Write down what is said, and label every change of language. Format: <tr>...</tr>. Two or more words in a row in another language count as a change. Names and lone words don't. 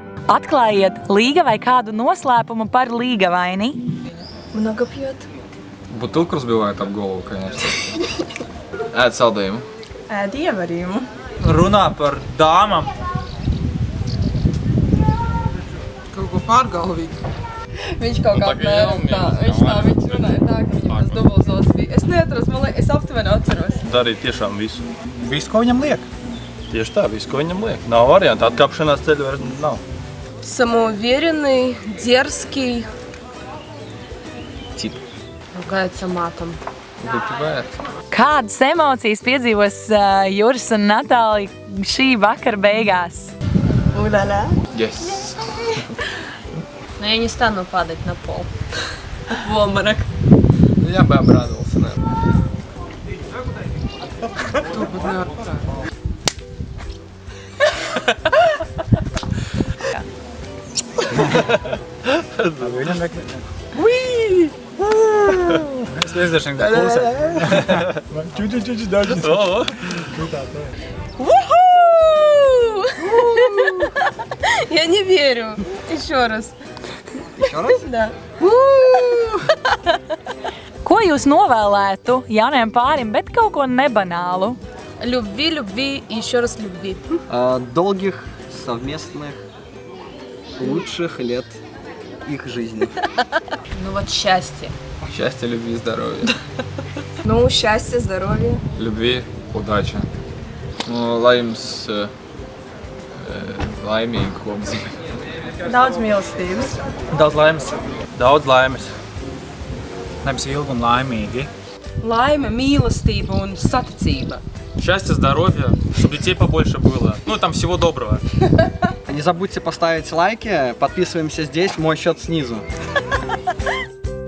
<lv>Atklājiet līga vai kādu noslēpumu par līgavaini.</lv> <ru>Много пьет. Бутылку разбивает об голову, конечно.</ru> <lv>Ēd saldējumu. Ēd ievarījumu. Runā par dāmām. Kaut ko pārgalvīgi. Viņš kaut kā apmēram tā, viņš runāja tā, ka viņam tas dubultzots bija. Es neatceros, man liekas, es aptuveni atceros. Darīt tiešām visu. Visu, ko viņam liek. Tieši tā, visu, ko viņam liek. Nav variantu, atkāpšanās ceļu vairs nav.</lv> <ru>Самоуверенный, дерзкий. Тип. Ругается матом. Выпивает.</ru> <lv>Kādas emocijas piedzīvos Juris un Natālija šī vakara beigās?</lv> <ru>Уля-ля. Yes. Но я не стану падать на пол. В обморок. Я бы обрадовался, наверное.</ru> <lv>Viņam nekad. Es nezinu, kā klusē. Čuči, dažas.</lv> <ru>Уху! Я не верю. Еще раз. Еще раз? Да.</ru> <lv>Ko jūs novēlētu jaunajam pārim, bet kaut ko nebanālu?</lv> <ru>Любви, любви и еще раз любви. Долгих, совместных, лучших лет их жизни. Ну вот счастье. Счастья, любви, здоровья. Ну, счастье, здоровье. Любви, удачи.</ru> <lv>Nu, lai jums laimīgi kopdzīve. Daudz mīlestības. Daudz laimes. Daudz laimes. Lai jums ilgi un laimīgi. Laime, mīlestība un saticība.</lv> <ru>Счастья, здоровья, чтобы детей побольше было. Ну, там всего доброго. Не забудьте поставить лайки, подписываемся здесь, мой счет снизу.</ru>